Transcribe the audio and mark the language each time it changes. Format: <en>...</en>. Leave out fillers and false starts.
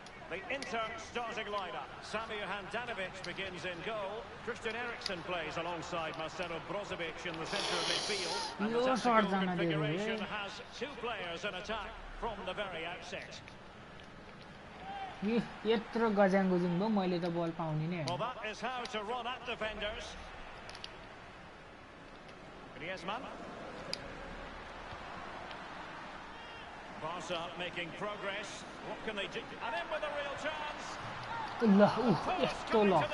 <en>The Inter starting lineup. Samir Handanovic begins in goal. Christian Eriksen plays alongside Marcelo Brozovic in the centre of midfield. And the tactical configuration has two players in attack from the very outset.</en> <ne>यत्रो गजाङ-गुजुङ भयो मैले त बल पाउने नै</ne> <en>Well, that is how to run at defenders. Griezmann. Barca making progress. What can they do? And in with a real chance.</en> <ne>यस्तो</ne> <en>Coming to Lux</en>